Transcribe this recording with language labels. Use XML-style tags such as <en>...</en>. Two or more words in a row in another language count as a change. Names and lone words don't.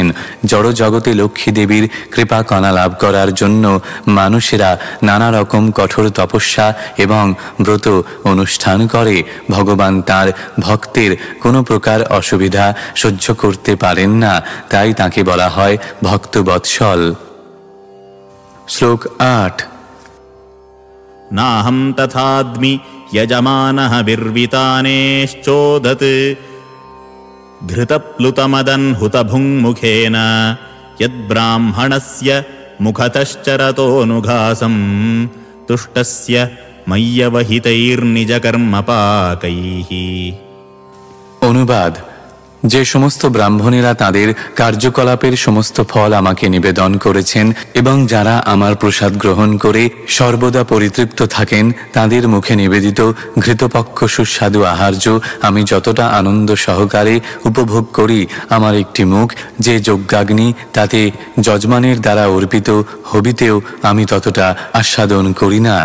<bn>জড় জগতে লক্ষ্মী দেবীর কৃপা কণা লাভ করার জন্য মানুষেরা নানা রকম কঠোর তপস্যা এবং ব্রত অনুষ্ঠান করে। ভগবান তার ভক্তের কোনো প্রকার অসুবিধা সহ্য করতে পারেন না, তাই তাকে বলা হয় ভক্তবৎসল। শ্লোক 8।</bn> <sa>नाहं तथाद्मि यजमानः विर्वितानेश्चोदत् घृतप्लुतमदन्हुतभुङ्मुखेन यद्ब्राह्मणस्य मुखतश्चरतोऽनुघासं तुष्टस्य मय्यवहितैर्निजकर्मपाकैः।</sa> <bn>অনুবাদ: যে সমস্ত ব্রাহ্মণেরা তাদের কার্যকলাপের সমস্ত ফল আমাকে নিবেদন করেছেন এবং যারা আমার প্রসাদ গ্রহণ করে সর্বদা পরিতৃপ্ত থাকেন, তাদের মুখে নিবেদিত ঘৃতপক্ষ সুস্বাদু আহার্য আমি যতটা আনন্দ সহকারে উপভোগ করি, আমার একটি মুখ যে যজ্ঞাগ্নি তাতে যজমানের দ্বারা অর্পিত হবিতেও আমি ততটা আস্বাদন করি না।</bn>